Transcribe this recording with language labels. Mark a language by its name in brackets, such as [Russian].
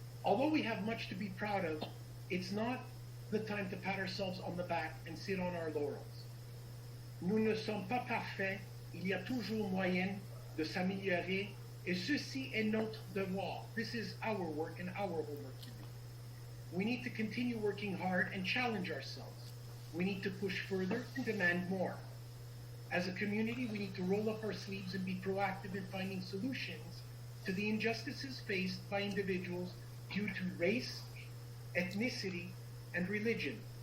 [English] Although we have much to be proud of, it's not the time to pat ourselves on the back and sit on our laurels. [French] Nous ne sommes pas parfaits, il y a toujours moyen de s'améliorer, et ceci est notre devoir. [English] This is our work and our homework to do. We need to continue working hard and challenge ourselves. We need to push further and demand more. As a community, we need to roll up our sleeves and be proactive in finding solutions to the injustices faced by individuals due to race, ethnicity, and religion.